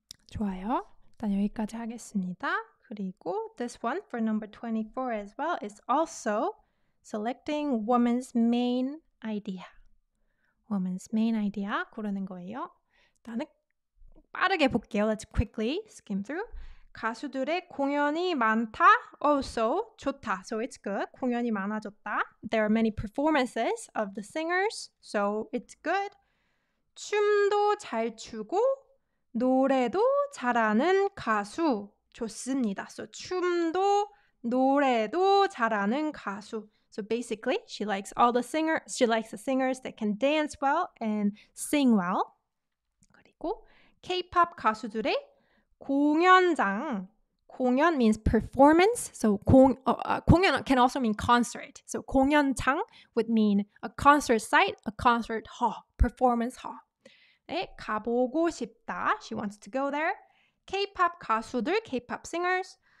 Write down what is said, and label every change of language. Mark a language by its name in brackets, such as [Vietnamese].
[Korean] 좋아요. 일단 여기까지 하겠습니다. 그리고 [English] this one for number 24 as well is also selecting woman's main idea. Woman's main idea [Korean] 고르는 거예요. 일단은 빠르게 볼게요. [English] Let's quickly skim through. [Korean] 가수들의 공연이 많다. [English] Also [Korean] 좋다. [English] So it's good. [Korean] 공연이 많아졌다. [English] There are many performances of the singers. So it's good. [Korean] 춤도 잘 추고 노래도 잘하는 가수 좋습니다. So 춤도 노래도 잘하는 가수. [English] So basically, she likes the singers that can dance well and sing well. [Korean] 그리고 K-pop 가수들의 공연장. [English] 공연 means performance. So 공연 can also mean concert. So 공연장 would mean a concert site, a concert hall, performance hall. [Korean] 에 가보고 싶다. [English] She wants to go there. K-pop [Korean] 가수들, [English] K-pop singers.